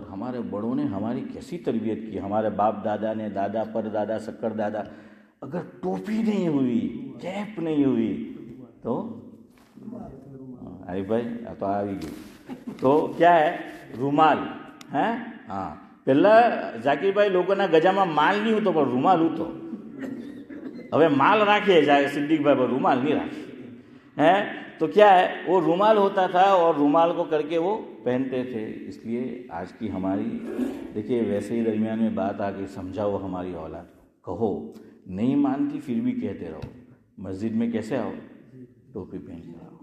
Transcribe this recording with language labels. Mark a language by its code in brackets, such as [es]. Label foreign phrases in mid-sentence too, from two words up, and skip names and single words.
[ur] ہمارے بڑوں نے ہماری کیسی تربیت کی، ہمارے باپ دادا نے، دادا پر دادا شکر دادا. اگر ٹوپی نہیں ہوئی، کیپ نہیں ہوئی تو ارے بھائی تو آ گئی تو کیا ہے رومال ہیں. ہاں پہلا [gu] ઝાકીર ભાઈ લોકોના ગજામાં માલ નહીં હતો પણ રૂમાલ હતો. હવે માલ રાખે સિદ્દીક ભાઈ પર રૂમાલ નહીં રાખે ہیں. [ur] تو کیا ہے وہ رومال ہوتا تھا اور رومال کو کر کے وہ پہنتے تھے. اس لیے آج کی ہماری دیکھیے ویسے ہی درمیان میں بات آ گئی، سمجھاؤ ہماری اولاد کو، کہو نہیں مانتی پھر بھی کہتے رہو. مسجد میں کیسے آؤ، ٹوپی پہن کے آؤ.